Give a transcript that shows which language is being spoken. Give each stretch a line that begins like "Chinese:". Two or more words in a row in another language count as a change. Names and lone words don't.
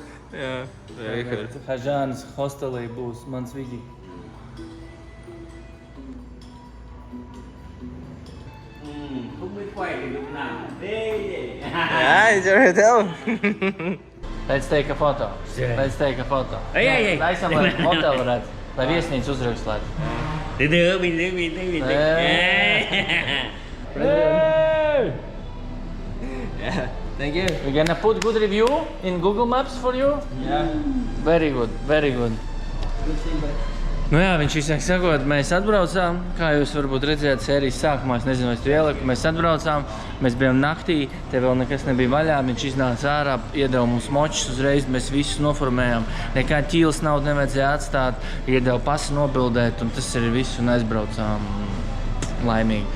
Latvian: Jā, Tagad Kažānas hostelī būs mans vidi.
Vietnamese: Không biết quay thì lúc nào đi.
Latvian: Jā, es tev.
English: Let's take a photo. Let's take a photo.
Latvian: Ei. Taisam, lai hotelu varētu, lai viesnīcu uzrakstētu.
Vietnamese: Từ từ, bình tĩnh.
Latvian: Jā,
English: thank you. We're gonna put good review in Google Maps for you.
Latvian: Jā.
English: Very good, very good.
Latvian: Nu jā, viņš īsāk sakot, mēs atbraucām, kā jūs varbūt redzējāt sērijas sākumā, es nezinu, vai es tu ieliku, mēs atbraucām, mēs bijām naktī, te vēl nekas nebija vaļā, viņš iznāca ārā, iedeva mums močus uzreiz, mēs visus noformējām, nekā ķīles naudu nevajadzēja atstāt, iedeva pasi nobildēt, un tas arī viss, un aizbraucām laimīgi.